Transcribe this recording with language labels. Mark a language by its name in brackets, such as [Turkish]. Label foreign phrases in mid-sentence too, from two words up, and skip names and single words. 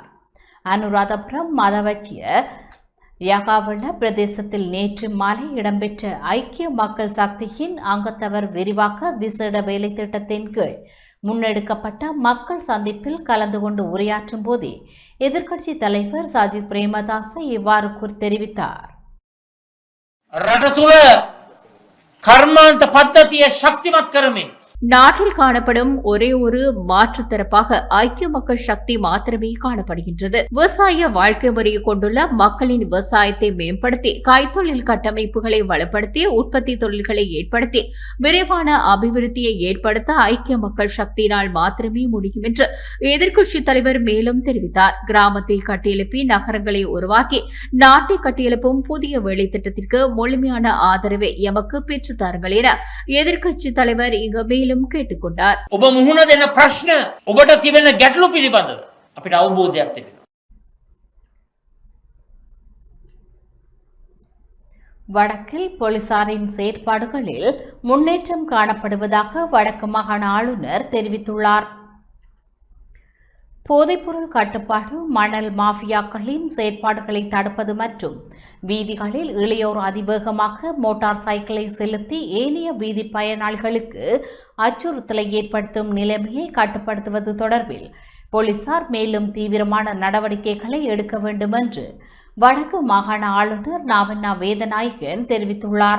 [Tamil] அனுராதபுரம் மதவச்சிய யகாவள பிரதேசத்தில் நேற்று மாலை இடம்பெற்ற ஐக்கிய மக்கள் சக்தியின் அங்கத்தவர் விரிவாக்க விசேட வேலை திட்டத்தின் கீழ் முன்னெடுக்கப்பட்ட மக்கள் சந்திப்பில் கலந்து கொண்டு உரையாற்றும் போதே எதிர்க்கட்சி தலைவர் சஜித் பிரேமதாச இவ்வாறு தெரிவித்தார். [Sinhala] රට තුළ කර්මාන්ත පද්ධතිය ශක්තිමත් කරමින් [Tamil] நாட்டில் காணப்படும் ஒரே ஒரு மாற்று தரப்பாக ஐக்கிய மக்கள் சக்தி மாத்திரமே காணப்படுகின்றது. விவசாய வாழ்க்கை முறையை கொண்டுள்ள மக்களின் விவசாயத்தை மேம்படுத்தி கைத்தொழில் கட்டமைப்புகளை வலுப்படுத்தி உற்பத்தி தொழில்களை ஏற்படுத்தி விரைவான அபிவிருத்தியை ஏற்படுத்த ஐக்கிய மக்கள் சக்தியினால் மாத்திரமே முடியும் என்று எதிர்க்கட்சித் தலைவர் மேலும் தெரிவித்தார். கிராமத்தில் கட்டியெழுப்பி நகரங்களை உருவாக்கி நாட்டை கட்டியெழுப்பும் புதிய வேலை திட்டத்திற்கு முழுமையான ஆதரவை எமக்கு பெற்றுத் தாருங்கள் என எதிர்க்கட்சித் தலைவர் இங்கு கேட்டுக்கொண்டார். [Sinhala] ඔබ මුහුණ දෙන ප්‍රශ්න ඔබට තිබෙන ගැටලු පිළිබඳව අපිට අවබෝධයක් තිබෙනවා. [Tamil] வடக்கில் போலீசாரின் செயற்பாடுகளில் முன்னேற்றம் காணப்படுவதாக வடக்கு மாகாண ஆளுநர் தெரிவித்துள்ளார். போதைப்பொருள் கட்டுப்பாடு, மணல் மாஃபியாக்களின் செயற்பாடுகளை தடுப்பது மற்றும் வீதிகளில் இளையோர் அதிவேகமாக மோட்டார் சைக்கிளை செலுத்தி ஏனைய வீதி பயனாளிகளுக்கு அச்சுறுத்தலை ஏற்படுத்தும் நிலைமையை கட்டுப்படுத்துவது தொடர்பில் போலீசார் மேலும் தீவிரமான நடவடிக்கைகளை எடுக்க வேண்டும் என்று வடக்கு மாகாண ஆளுநர் நாவண்ணா வேதநாயகன் தெரிவித்துள்ளார்.